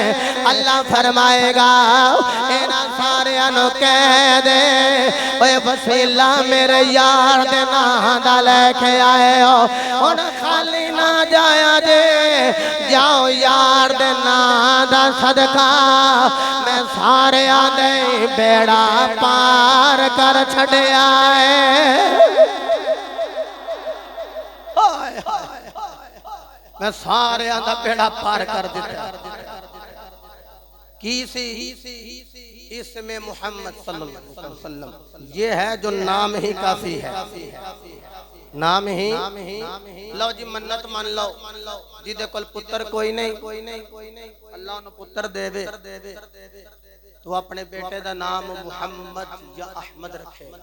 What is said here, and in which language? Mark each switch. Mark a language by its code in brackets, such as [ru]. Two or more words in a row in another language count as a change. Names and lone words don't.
[pa] اللہ فرمائے گا انہاں ساریاں نوں کہہ دے اوئے وسیلہ میرے یار دے ناں دا لے کے آئے ہو، ہن خالی نہ جایا جے، جاؤ یار دے ناں دا صدقہ میں سارے دے بیڑا پار کر چھڈیا اے. میں سارے دا بیڑا پار کر دتا. کی سی ایس وچ محمد [ar] صلى الله عليه وسلم, [ur] یہ ہے جو نام ہی کافی ہے. [pa] نام ای لو جی، منت من لو جیدے کول پتر کوئی نہیں اللہ اوہنوں پتر دے دے [ur] تو اپنے بیٹے کا نام محمد یا احمد رکھے.